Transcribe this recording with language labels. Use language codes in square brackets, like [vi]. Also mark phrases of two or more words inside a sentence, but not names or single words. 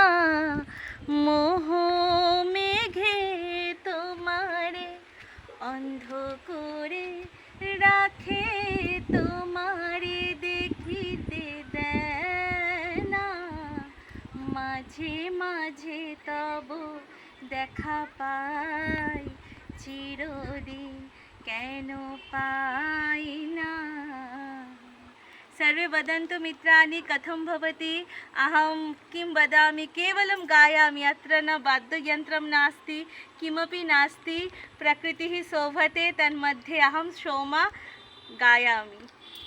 [bn] মোহ মেঘে তোমারে অন্ধ করে রাখে, তোমারে দেখিতে দেয় না। মাঝে মাঝে তব দেখা পাই, চিরদিন কেন পাই না। [sa] सर्वे वदन्तु मित्राणि कथं भवति। अहं किं वदामि, केवलं गायामि। अत्र न वाद्ययन्त्रं नास्ति, किमपि नास्ति, प्रकृतिः शोभते, तन्मध्ये अहं सोमा गायामि।